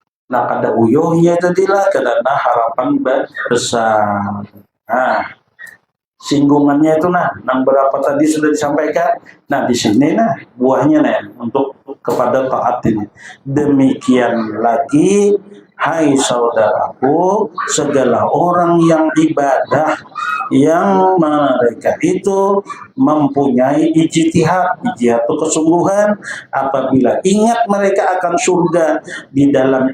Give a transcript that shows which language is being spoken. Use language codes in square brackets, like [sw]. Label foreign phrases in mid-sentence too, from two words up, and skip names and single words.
[bjn] Nah kada uyuhnya tadilah karena harapan besar. [id] Nah, singgungannya itu nang berapa tadi sudah disampaikan. Nah di sini buahnya untuk kepada taat ini. Demikian lagi, hai saudaraku, segala orang yang ibadah yang mereka itu mempunyai ijtihad itu kesungguhan, apabila ingat mereka akan surga di dalam